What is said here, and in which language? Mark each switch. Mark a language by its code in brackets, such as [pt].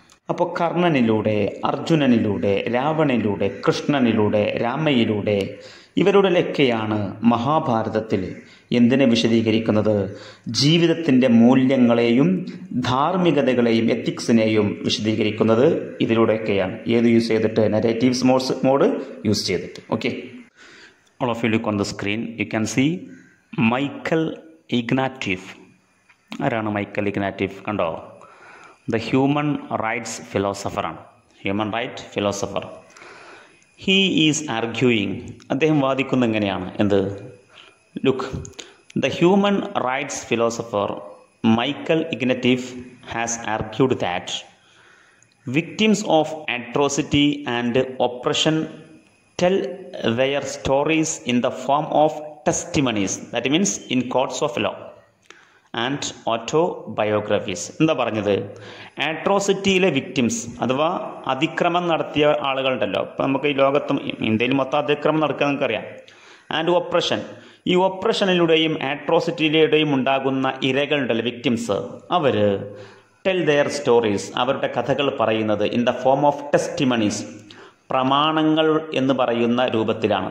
[ml] അപ്പോൾ കർണനിലൂടെ, അർജുനനിലൂടെ, രാവണനിലൂടെ, കൃഷ്ണനിലൂടെ, രാമയിലൂടെ, ഇവരുടെയൊക്കെയാണ് മഹാഭാരതത്തിൽ എന്തിനെ വിശദീകരിക്കുന്നത്? ജീവിതത്തിൻ്റെ മൂല്യങ്ങളെയും ധാർമ്മികതകളെയും എത്തിക്സിനെയും വിശദീകരിക്കുന്നത് ഇതിലൂടെയൊക്കെയാണ്. ഏത് യൂസ് ചെയ്തിട്ട്? നരേറ്റീവ്സ് മോഡ് യൂസ് ചെയ്തിട്ട്. [en] Okay, all of you look on the screen. You can see Michael Ignatieff. [ml] ആരാണ് മൈക്കൽ ഇഗ്നാറ്റീഫ്? കണ്ടോ? The human rights ഫിലോസഫറാണ്. [en] Human right philosopher. He is arguing. [ml] അദ്ദേഹം വാദിക്കുന്നത് എങ്ങനെയാണ്? എന്ത്? [en] Look, the human rights philosopher Michael Ignatieff has argued that victims of atrocity and oppression tell their stories in the form of testimonies, that means in courts of law and autobiographies. [ml] എന്താ പറഞ്ഞത്? അട്രോസിറ്റിയിലെ victims അഥവാ അതിക്രമം നടത്തിയ ആളുകളുണ്ടല്ലോ. ഇപ്പം നമുക്ക് ഈ ലോകത്തും ഇന്ത്യയിൽ മൊത്തം അതിക്രമം നടക്കുക നമുക്കറിയാം. ആൻഡ് ഒപ്രഷൻ, ഈ ഒപ്രഷനിലൂടെയും അട്രോസിറ്റിയിലൂടെയും ഉണ്ടാകുന്ന ഇരകളുണ്ടല്ലോ, victims, our [en] tell their stories, [ml] അവരുടെ കഥകൾ പറയുന്നത് [en] in the form of testimonies, [ml] പ്രമാണങ്ങൾ എന്ന് പറയുന്ന രൂപത്തിലാണ്.